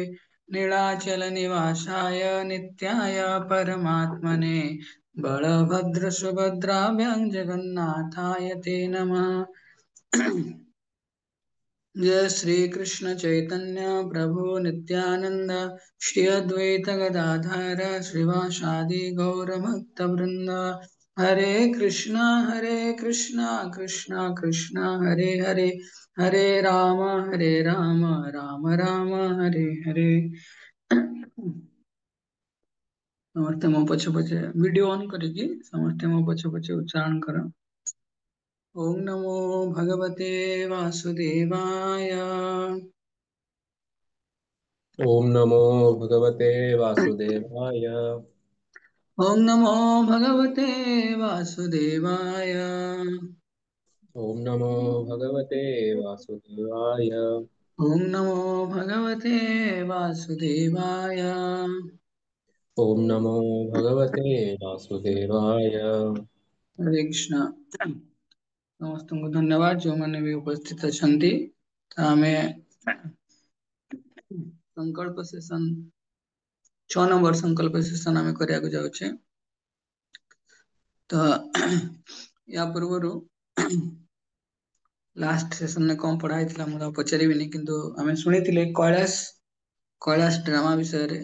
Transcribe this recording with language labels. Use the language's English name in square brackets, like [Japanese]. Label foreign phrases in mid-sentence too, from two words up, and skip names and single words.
[Sanskrit] नीलाचल निवासाय नित्याय परमात्मने बलभद्र सुभद्राभ्यां जगन्नाथाय ते नमः। जय श्री कृष्ण चैतन्य प्रभु नित्यानंद श्री अद्वैत गदाधर श्रीवासादि गौर भक्त वृंद। हरे कृष्णा कृष्णा कृष्णा हरे हरे हरे राम राम राम हरे हरे। [Odia] ସମସ୍ତେ ମୋ ପଛେ ପଛେ [English] video on [Odia] କରିକି ସମସ୍ତେ ମୋ ପଛେ ପଛେ ଉଚ୍ଚାରଣ କର। [Sanskrit] ओम नमो भगवते वासुदेवाय। ओम नमो भगवते वासुदेवाय। ओम नमो भगवते वासुदेवाय। ओम नमो भगवते वासुदेवाय। ओम नमो भगवते वासुदेवाय। ओम नमो भगवते वासुदेवाय। हरे कृष्ण। [Odia] ସମସ୍ତଙ୍କୁ ଧନ୍ୟବାଦ ଯୋଉମାନେ ବି ଉପସ୍ଥିତ ଅଛନ୍ତି। ତ ଆମେ ସଂକଳ୍ପ ସେସନ 6 ନମ୍ବର ସଂକଳ୍ପ ସେସନ ଆମେ କରିବାକୁ ଯାଉଛେ। ତ ୟା ପୂର୍ବରୁ ଲାଷ୍ଟ ସେସନରେ କଣ ପଢା ହେଇଥିଲା ମୁଁ ଆଉ ପଚାରିବିନି, କିନ୍ତୁ ଆମେ ଶୁଣିଥିଲେ କୈଳାସ ଡ୍ରାମା ବିଷୟରେ।